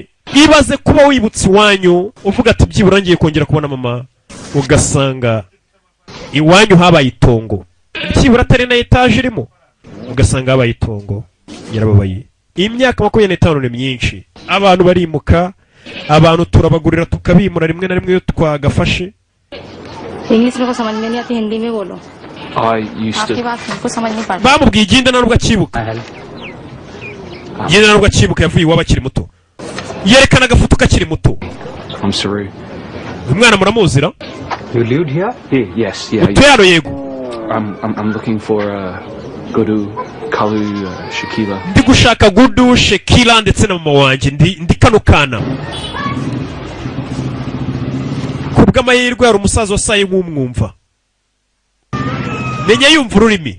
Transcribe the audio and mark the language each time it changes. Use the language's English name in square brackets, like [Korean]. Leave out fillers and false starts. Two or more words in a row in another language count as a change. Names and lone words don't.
[Kinyarwanda] Ibaze kuba wibutse iwanyu uvuga ati byibura ngiye kongera kubona mama, ugasanga iwanyu habaye itongo. Byibura atari na etaje irimo, ugasanga habaye itongo. Yarababaye. Imyaka 25 ni myinshi. Abantu barimuka, abantu turabagurira tukabimura rimwe na rimwe yo twagafashe. [Hindi] English में को समझ में नहीं आती, हिंदी में बोलो. [English] I used to. [Hindi] आपकी बात हमको समझ नहीं पड़ती. [Kinyarwanda] Bamubwiye igenda narubwo akibuka. Igenda narubwo akibuka yavuye iwabo akiri muto. Yerekana agafoto kakiri muto. [English] I'm sorry. [Kinyarwanda] Umwana muramuzira? [English] You lived here? Yes, yeah. [Kinyarwanda] Utero yego. [English] I'm looking for Gudu, Kalu, Shakila. [Kinyarwanda] Ndi gushaka Gudu, Shakila ndetse na mama wanje ndi kano kana. Kubw'amahirwe hari umusaza wasaye nk'umwumva. menya yumva ururimi.